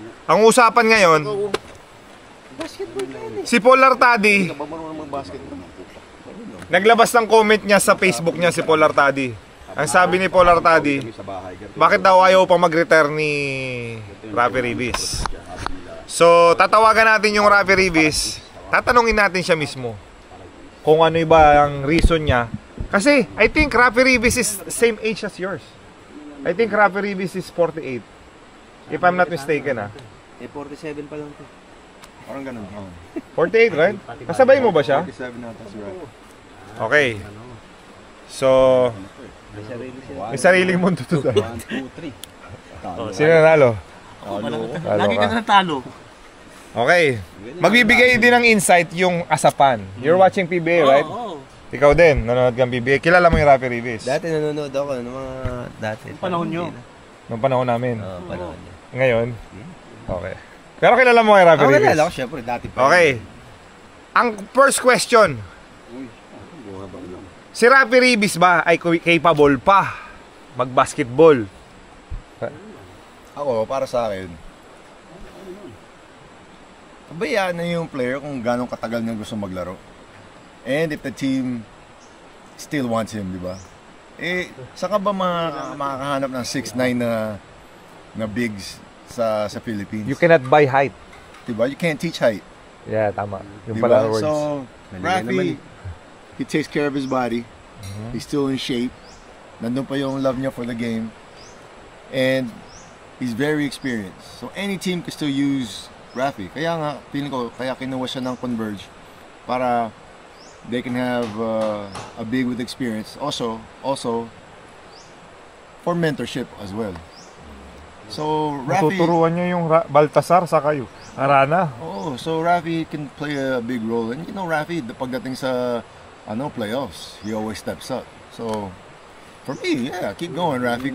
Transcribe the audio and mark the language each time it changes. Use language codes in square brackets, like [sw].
[tl] Ang usapan ngayon, si Paul Artadi, naglabas ng comment niya sa Facebook niya si Paul Artadi. Ang sabi ni Paul Artadi, bakit daw ayaw pa mag-retire ni Rafi Ribis? So, tatawagan natin yung Rafi Ribis, tatanungin natin siya mismo kung ano ba ang reason niya. Kasi, [en] I think Rafi Ribis is same age as yours. I think Rafi Ribis is 48. If I'm not mistaken, ha? [tl] Eh, 47 pa lang to. Parang ganun. 48, right? Kasabay mo ba siya? [en] 47 na, that's right. [tl] Okay. So, may sariling mundo to. [en] 1, 2, 3. [tl] Sino nanalo? Lagi ka na talo. Okay. Magbibigay din ng insight yung Asapan. [en] You're watching PBA, right? [tl] Oo. Ikaw din, nanonood kang PBA. Kilala mo yung Rafi Ribis? Dati nanonood ako ng mga dati. Panahon nyo. Noong panahon namin. Oo, panahon niya. Ngayon? Okay. Pero kilala mo yung Rafi Ako Ribis? kilala ko, syempre, dati pa. Okay. Ang first question. Si Rafi Ribis ba ay capable pa mag-basketball? Ako, para sa akin, pabayaan na yung player kung gano'ng katagal niya gusto maglaro. [en] And if the team still wants him, [tl] di ba? Eh, saan ka ba makakahanap ng 6'9" na bigs sa Philippines? [en] You cannot buy height. Diba? You can't teach height. [tl] Yeah, tama. Yung Diba? pala words. [en] So, Rafi, he takes care of his body. He's still in shape. [tl] Nandun pa yung love niya for the game. And he's very experienced. [en] So, any team can still use Rafi. [tl] Kaya nga, feeling ko, kaya kinuha siya ng Converge [en] para they can have a big with experience. Also for mentorship as well. So Rafi, [tl] tuturuan niya yung Baltasar sa kayo. Arana. [en] Oh, so Rafi can play a big role. And you know, Rafi, [tl] pagdating sa playoffs, [en] he always steps up. So for me, yeah, keep going, Rafi.